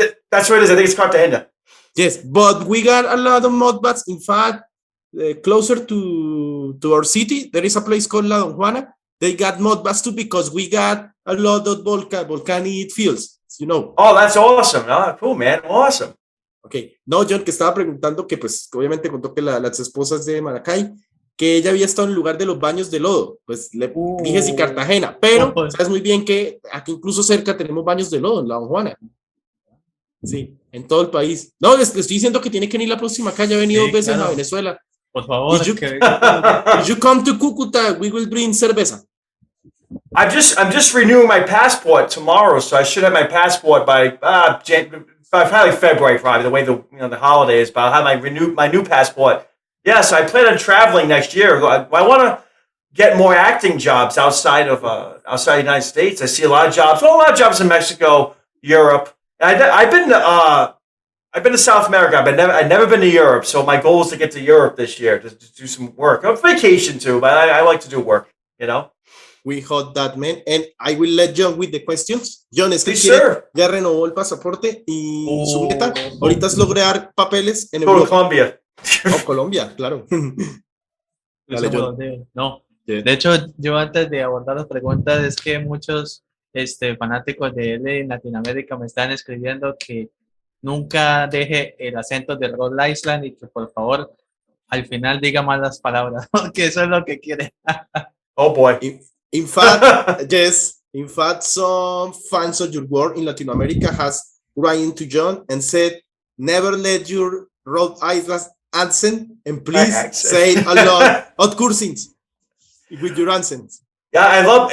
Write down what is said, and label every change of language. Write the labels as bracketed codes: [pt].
[en] That's where it is. I think it's Cartagena. Yes, but we got a lot of mud baths. In fact, closer to our city, there is a place called La Don Juana. They got mud baths too because we got a lot of volcanic fields. You know. Oh, that's awesome. Oh, cool, man. Awesome. Okay. [es] No, John, que estaba preguntando que pues obviamente contó que las esposas de Maracay, que ella había estado en el lugar de los baños de lodo. Pues le dije sí Cartagena, pero sabes muy bien que aquí incluso cerca tenemos baños de lodo en La Don Juana. Sí, en todo el país. No, les estoy diciendo que tiene que venir la próxima acá. Ya he venido 2 veces a Venezuela. Por favor. [en] If you come to Cúcuta, we will bring cerveza. I'm just renewing my passport tomorrow, so I should have my passport by probably February, the way the holiday is. But I'll have my new passport. Yeah, so I plan on traveling next year. I want to get more acting jobs outside the United States. I see a lot of jobs in Mexico, Europe. I've been to South America. I've never been to Europe. So my goal is to get to Europe this year to do some work. On vacation too, but I like to do work. You know. We hope that, man. And I will let Jhon with the questions. [es] Jhon, ya renovó el pasaporte y su meta. Ahorita es lograr papeles en Europa. Colombia. Oh, Colombia, claro. Dale, no. De hecho, yo antes de abordar las preguntas, es que muchos fanáticos de él en Latinoamérica me están escribiendo que nunca deje el acento de Rhode Island y que por favor al final diga malas palabras, porque eso es lo que quiere. [en] Oh boy. In fact, yes. In fact, some fans of your work in Latin America has written to Jhon and said, "Never let your Rhode Island accent, and please say a lot of cursings with your accent." Yeah, I love.